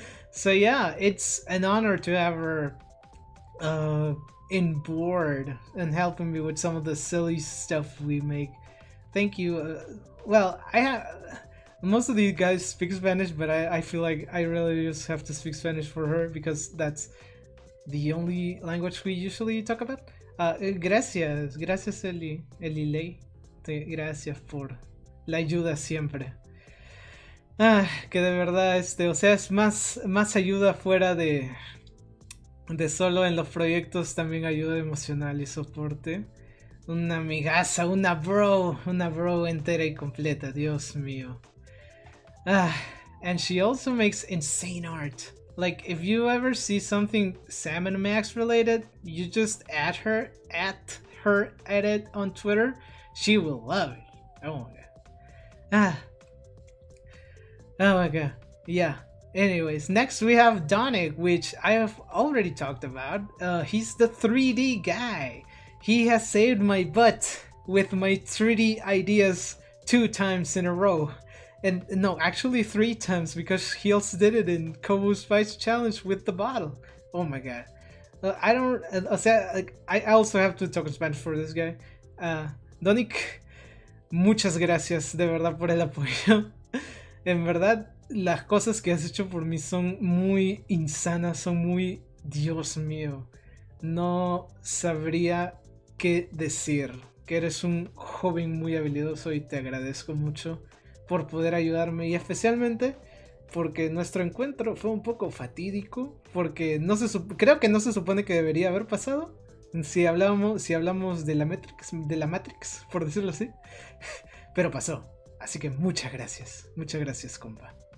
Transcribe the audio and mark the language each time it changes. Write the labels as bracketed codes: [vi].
[en] So yeah, it's an honor to have her in board and helping me with some of the silly stuff we make. Thank you. Well, most of these guys speak Spanish, but I feel like I really just have to speak Spanish for her because that's the only language we usually talk about. [es] Gracias Elilei. Gracias por la ayuda siempre. Que de verdad, o sea, es más ayuda fuera de solo en los proyectos, también ayuda emocional y soporte. Una amigaza, una bro entera y completa, Dios mío. [en] And she also makes insane art. Like, if you ever see something Sam and Max related, you just add her at it on Twitter. She will love it. Oh my god. Oh my god. Yeah. Anyways, next we have Donic, which I have already talked about. He's the 3D guy. He has saved my butt with my 3D ideas 2 times in a row. And no, actually 3 times, because he also did it in Kobu Spice Challenge with the bottle. Oh my god. I don't... I also have to talk in Spanish for this guy. [es] Donic, muchas gracias de verdad por el apoyo. En verdad, las cosas que has hecho por mí son muy insanas, son muy... Dios mío. No sabría qué decir. Que eres un joven muy habilidoso y te agradezco mucho por poder ayudarme, y especialmente porque nuestro encuentro fue un poco fatídico, porque creo que no se supone que debería haber pasado si hablamos de la Matrix, por decirlo así, pero pasó, así que muchas gracias, compa.